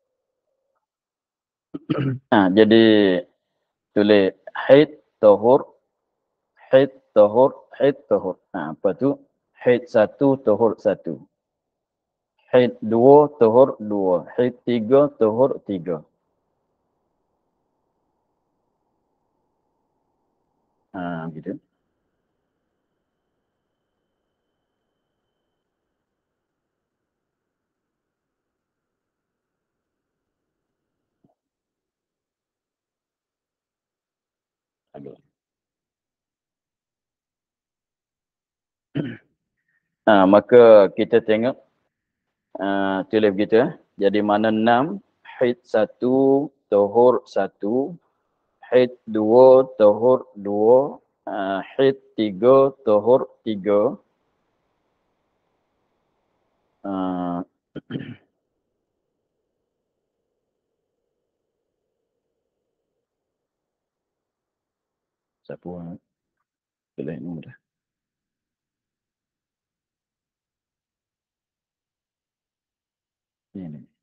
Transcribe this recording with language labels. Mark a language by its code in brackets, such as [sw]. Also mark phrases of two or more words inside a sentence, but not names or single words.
[ms] Jadi tulis haid, tahur, haid, tahur, haid, tahur. Apa tu? Haid 1, tahur 1. Haid 2, tahur 2. Haid 3, tahur 3. Gitu. Aduh. Maka kita tengok tulis begitu ya. Jadi mana 6, haid 1, tahur 1, haid 2, tahur 2, haid 3, tahur 3. Siapa tulis nombor dah. Ini.